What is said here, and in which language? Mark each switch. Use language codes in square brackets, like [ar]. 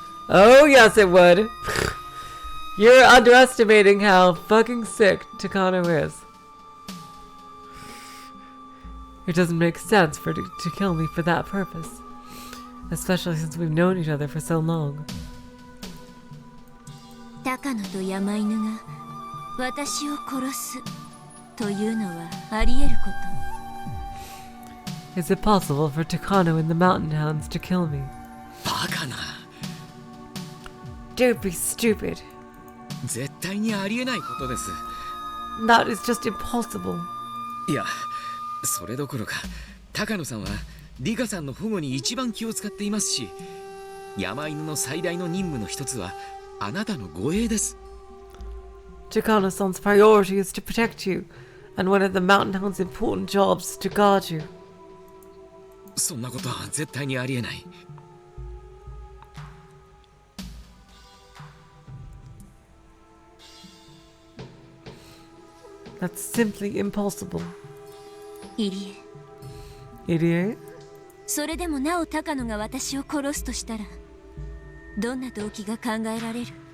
[en] Oh yes it would. You're underestimating how fucking sick Takano is. It doesn't make sense for her to kill me for that purpose, especially since we've known each other for so long. [ja] 高野と山犬が私を殺すというのはあり得ること。 [en] Is it possible for Takano and the Mountain Hounds to kill me? [ja] バカな。 [en] Don't be stupid. [ja] 絶対にありえないことです。 [en] That is just impossible. [ja] いや、それどころか、高野さんはリカさんの保護に一番気を使っていますし、山犬の最大の任務の一つはあなたの護衛です。 [en] Takano-san's priority is to protect you, and one of the Mountain Hound's important jobs is to guard you. [ja] そんなことは絶対にありえない。 [en] That's simply impossible. [ja] 入江 [en] Irie? [ja] それでもなお高野が私を殺すとしたらどんな動機が考えられる？